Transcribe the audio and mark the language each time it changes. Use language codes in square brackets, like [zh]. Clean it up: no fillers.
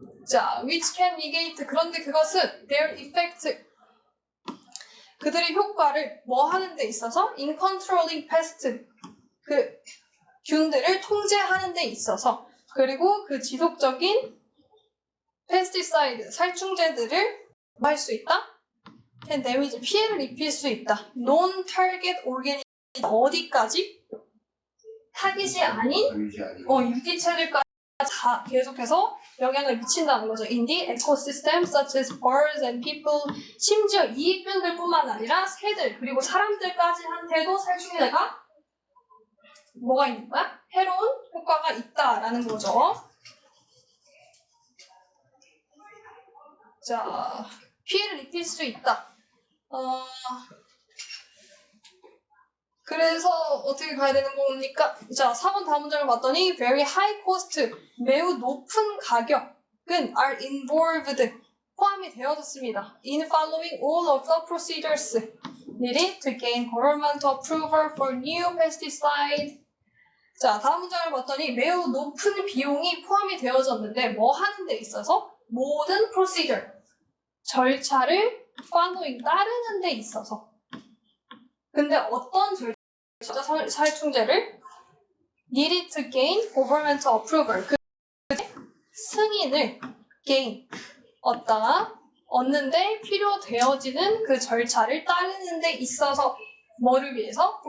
[ko] 자, [en] which can negate, [ko] 그런데 그것은 [en] their effect, [ko] 그들의 효과를 뭐 하는 데 있어서? [en] in controlling pest, [ko] 그 균들을 통제하는 데 있어서, 그리고 그 지속적인 pesticide, 살충제들을 뭐 할 수 있다? [en] can damage, [ko] 피해를 입힐 수 있다. [en] non-target organism, [ko] 어디까지? 타깃이 아닌 유기체들까지 다 계속해서 영향을 미친다는 거죠. [en] In the ecosystem such as birds and people, [ko] 심지어 이익균들뿐만 아니라 새들 그리고 사람들까지 한테도 살충제가 뭐가 있는 거야? 해로운 효과가 있다라는 거죠. 자, 피해를 입힐 수 있다. 그래서 어떻게 가야 되는 겁니까? 자, 4번 다음 문장을 봤더니 [en] very high cost, [ko] 매우 높은 가격은 [en] are involved, [ko] 포함이 되어졌습니다. [en] in following all of the procedures needed to gain government approval for new pesticide. [ko] 자, 다음 문장을 봤더니 매우 높은 비용이 포함이 되어졌는데 뭐 하는 데 있어서? 모든 procedure, 절차를 following, 따르는 데 있어서. 근데 어떤 살충제를 [en] needed to gain government approval, [ko] 그 승인을 gain, 얻는데 필요되어지는 그 절차를 따르는 데 있어서 뭐를 위해서?